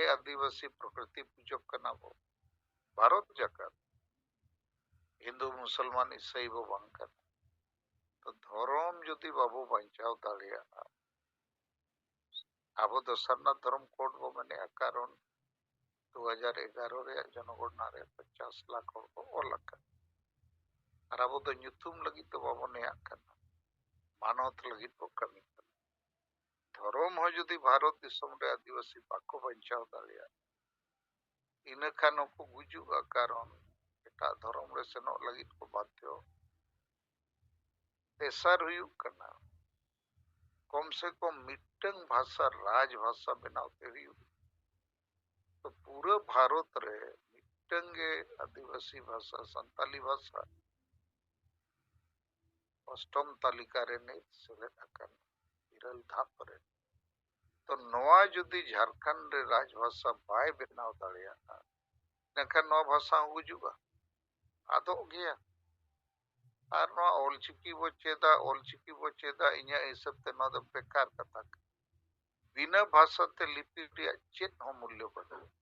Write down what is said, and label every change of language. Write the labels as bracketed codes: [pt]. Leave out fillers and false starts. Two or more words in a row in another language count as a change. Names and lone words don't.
[sat] आदिवासी प्रकृति पूजक कना बो भारत जगत हिंदू मुसलमान ईसाई बो बांग कना तो धर्म जुदी बाबू बंचाव दाड़िया अब दोसरना धर्म कोड बो मने कारण 2011 रे जनगणना रे 50 लाख हर को ओलक और अब तो ᱧᱩᱛᱩᱢ लगी तो बाबू ने कना मानवत लगी को कमी धर्म हो जुदी भारत दिसम रे आदिवासी बाको बंचाव दाड़िया इन खानो को गुजुगा कारण एटा धर्म रे सेनो लगी को बाध्य तेसर हुयुग कना कम से कम मिटंग भाषा राज भाषा बनाते हुयुग तो पूरा भारत रे मिटंगे आदिवासी भाषा संताली भाषा अष्टम तालिका रे नित सेलेद आकान इरल धाप रे तो नवा जुदी झारखंड रे राजभाषा बाय बेनाव दाड़ियागा नेखान नवा भाषा गुजुगा आदो गया और नवा ऑलचिकी बो चेदा इन्या हिसाब ते नवा दो बेकार कथा बिना भाषा ते लिपि रिया चेत हो मूल्य बदल